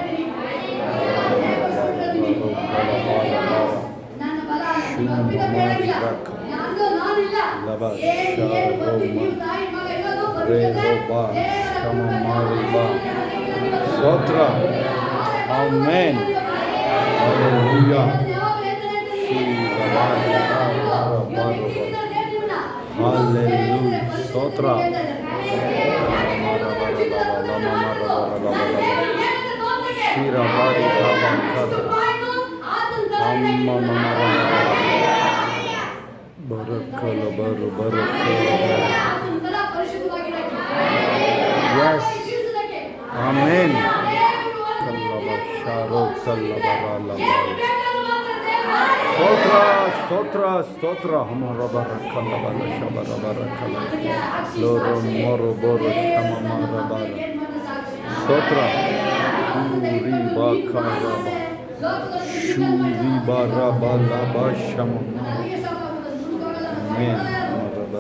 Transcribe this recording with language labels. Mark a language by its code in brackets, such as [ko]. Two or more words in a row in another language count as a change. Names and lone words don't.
[kn] ಸ್ತೋತ್ರ. ಆಮೆನ್. ಹಲ್ಲೆಲೂಯಾ. Hallelujah. Stotra. Shira Bari Rabakada. Amma Mama Barakala Baru Barakala. [en] Yes. Amen. Kallaba Sharo Kallabara. [kn] ಸ್ತೋತ್ರ ಸ್ತೋತ್ರ ಸ್ತೋತ್ರ. ಹಮರ ಬರಕಲ್ಲ ಬರ ಶಬರ ಬರಕಲ್ಲ ಲೋರೋ ಮೊರೋ ಬೋರೋ ಶಮ ಮರ ಬರ. ಸ್ತೋತ್ರ. ಶೂರಿ ಬಾಕಾರ ಶೂರಿ ಬಾರ ಬಲ ಬ ಶಮ ಮೇನ್ ಮರ ಬರ.